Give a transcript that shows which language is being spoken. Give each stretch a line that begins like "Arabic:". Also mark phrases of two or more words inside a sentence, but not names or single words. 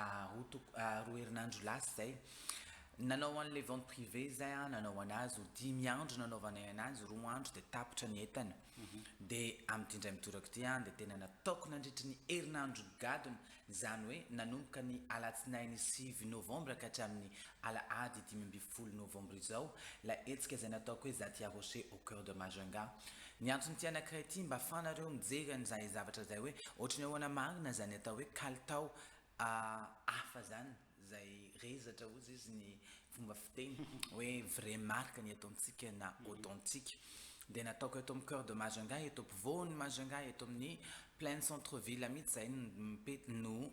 Malagasy: roa herinandro lasa zay nanao an'le
French: vente privé
Malagasy: zay nanao anazy ho 10 andro nanaovanay anazy 2 andro de tapitra ny entana de amin'ny indray mitoraka ty de tena nataoko nandritra ny herinandro gadona zany hoe nanomboka ny alatsinainy 9 novembre ka hatramin'ny alahady 10 novembre izao la hetsika zay nataoko hoe Zatia Rocher au cœur de Majunga ny antony ty anankiray ty mba fanareo mijery an'izay zavatra zay hoe ohatrany ahoana marina zany atao hoe kalitao hafa zany zay rezatra ozy izy ny fomba fiteny hoe
French: vrai marque
Malagasy: ny ataontsika na authentique de nataoko eto amin'ny cœur de Majunga eto ampovoany Majunga eto amin'ny
French: plein centre ville
Malagasy: mihitsy zay no